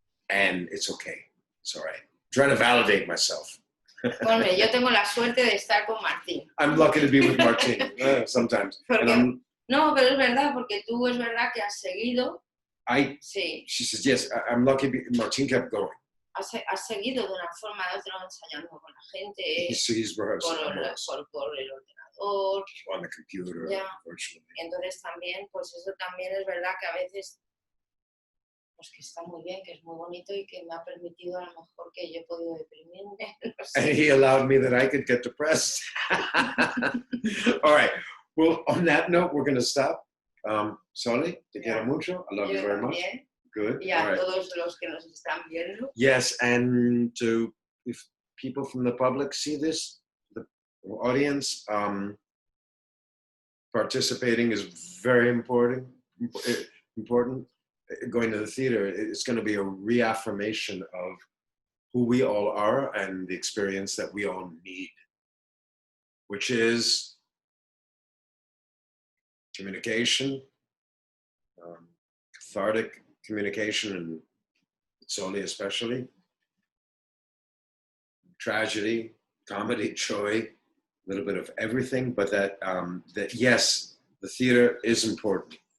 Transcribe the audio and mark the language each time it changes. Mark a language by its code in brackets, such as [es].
[en] And it's okay. It's all right. I'm trying to validate myself. [es] Bueno, yo tengo la suerte de estar con Martín. [en] I'm lucky to be with Martín sometimes. [es] No, pero es verdad, porque tú es verdad que has seguido. Sí. [en] She says, yes, I'm lucky. Martín kept going. [es] Has seguido de una forma o de otra ensayando con la gente. [en] He's rehearsed. [es] Por el ordenador. [en] On the computer, virtually. [es] Entonces también, pues eso también es verdad que a veces, pues que está muy bien, que es muy bonito y que me ha permitido a lo mejor que yo he podido deprimirme. No sé. [en] And he allowed me that I could get depressed. All right. Well, on that note, we're going to stop. Soli, [es] te quiero mucho. [en] I love you very much. Good. [es] Y a todos los que nos están viendo. [en] Yes, and if people from the public see this, the audience, participating is very important. important. Going to the theater, it's going to be a reaffirmation of who we all are and the experience that we all need, which is communication, cathartic communication, and Soli especially, tragedy, comedy, joy, a little bit of everything, but that yes, the theater is important.